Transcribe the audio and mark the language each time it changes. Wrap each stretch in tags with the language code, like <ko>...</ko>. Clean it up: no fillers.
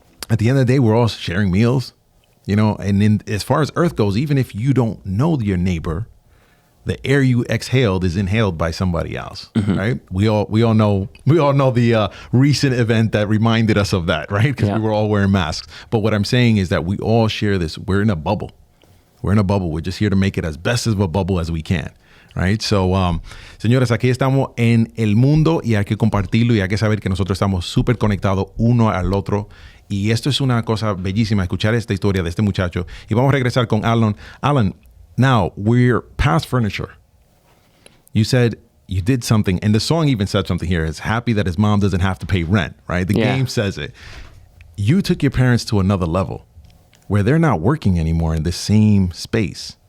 <en>At the end of the day, we're all sharing meals, and as far as Earth goes, even if you don't know your neighbor, the air you exhaled is inhaled by somebody else, right? We all know the recent event that reminded us of that, right? Because we were all wearing masks. But what I'm saying is that we all share this. We're in a bubble. We're just here to make it as best of a bubble as we can. Right?</en> <es>So, señores, aquí estamos en el mundo y hay que compartirlo y hay que saber que nosotros estamos súper conectados uno al otro. Y esto es una cosa bellísima, escuchar esta historia de este muchacho. Y vamos a regresar con Allon.</es> <en>Allon, now we're past furniture. You said you did something, and the song even said something here. It's happy that his mom doesn't have to pay rent, right? The game says it. You took your parents to another level where they're not working anymore in the same space.</en>